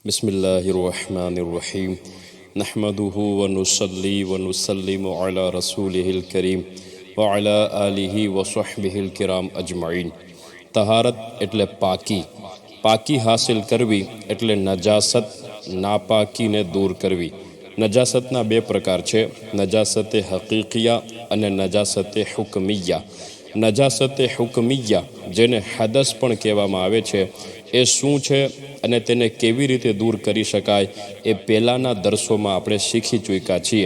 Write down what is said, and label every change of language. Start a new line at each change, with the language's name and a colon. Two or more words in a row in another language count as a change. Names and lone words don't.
Arabic: بسم الله الرحمن الرحيم نحمده ونصلي ونسلم على رسوله الكريم وعلى آله وصحبه الكرام أجمعين.
Gujarati: तहारत એટલે પાકી, પાકી હાસિલ કરવી એટલે નજાસત નાપાકીને દૂર કરવી। નજાસતના બે પ્રકાર છે, નજાસતે હકીકિયા અને નજાસતે હુકમિયા। નજાસતે હુકમિયા જેને હદસ પણ કહેવામાં આવે છે એ શું છે અને તેને કેવી રીતે દૂર કરી શકાય એ પહેલાંના દર્સોમાં આપણે શીખી ચૂક્યા છીએ।